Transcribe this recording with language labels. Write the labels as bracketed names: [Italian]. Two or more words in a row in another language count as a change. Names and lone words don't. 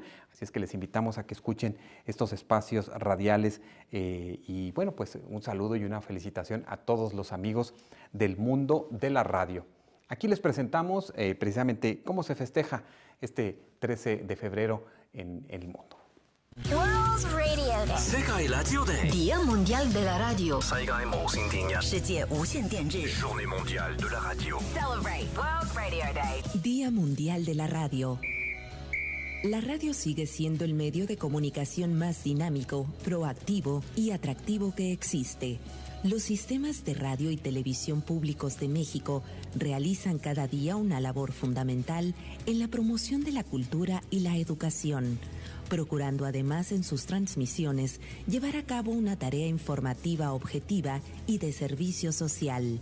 [Spanish] Así es que les invitamos a que escuchen estos espacios radiales y bueno, pues un saludo y una felicitación a todos los amigos del mundo de la radio. Aquí les presentamos precisamente cómo se festeja este 13 de febrero en el mundo. [English] World Radio Day. [Japanese] 世界ラジオデー。 [Spanish] Día Mundial de la Radio. [Chinese] 世界無線電日。世界无线电日。 [French] Journée mondiale de la radio. [English] Celebrate World Radio Day. [Spanish] Día Mundial de la Radio. La radio sigue siendo el medio de comunicación más dinámico, proactivo y atractivo que existe. Los sistemas de radio y televisión públicos de México realizan cada día una labor fundamental en la promoción de la cultura y la educación, procurando además en sus transmisiones llevar a cabo una tarea informativa objetiva y de servicio social.